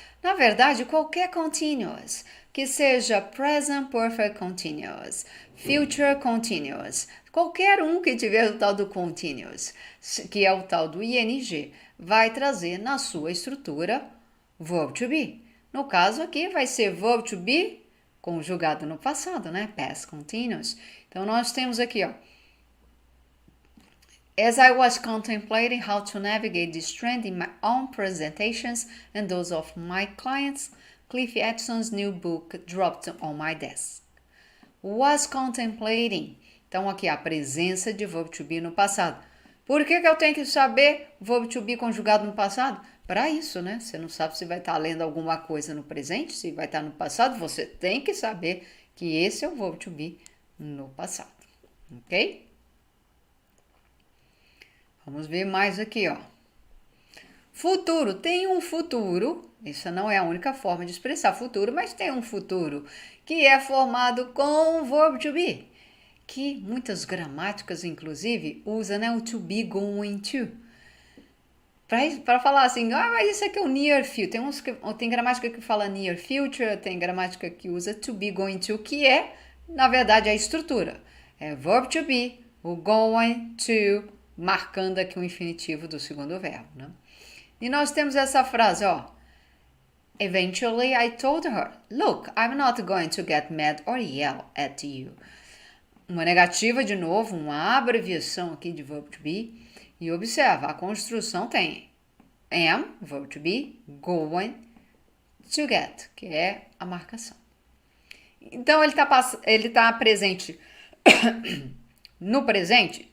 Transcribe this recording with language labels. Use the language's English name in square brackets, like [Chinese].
[Portuguese] Na verdade, qualquer continuous, que seja present perfect continuous, future continuous, qualquer um que tiver o tal do continuous, que é o tal do ing, vai trazer na sua estrutura verb to be. No caso aqui vai ser verb to be conjugado no passado, né? Past continuous. Então nós temos aqui, ó. [English] As I was contemplating how to navigate this trend in my own presentations and those of my clients, Cliff Edson's new book dropped on my desk. Was contemplating. [Portuguese] Então aqui a presença de verb to be no passado. Por que eu tenho que saber verb to be conjugado no passado? Para isso, né? Você não sabe se vai estar lendo alguma coisa no presente, se vai estar no passado, você tem que saber que esse é o verbo to be no passado, ok? Vamos ver mais aqui, ó. Futuro, tem um futuro, isso não é a única forma de expressar futuro, mas tem um futuro que é formado com o verbo to be, que muitas gramáticas, inclusive, usam, né, o to be going to. Para falar assim, mas isso aqui é o near future. Tem gramática que fala near future, tem gramática que usa to be going to, que é, na verdade, a estrutura. É verb to be, o going to, marcando aqui o infinitivo do segundo verbo, né? E nós temos essa frase, ó. [English] Eventually I told her, look, I'm not going to get mad or yell at you. [Portuguese] Uma negativa de novo, uma abreviação aqui de verb to be. E observa, a construção tem am, verb to be, going, to get, que é a marcação. Então, ele tá presente no presente?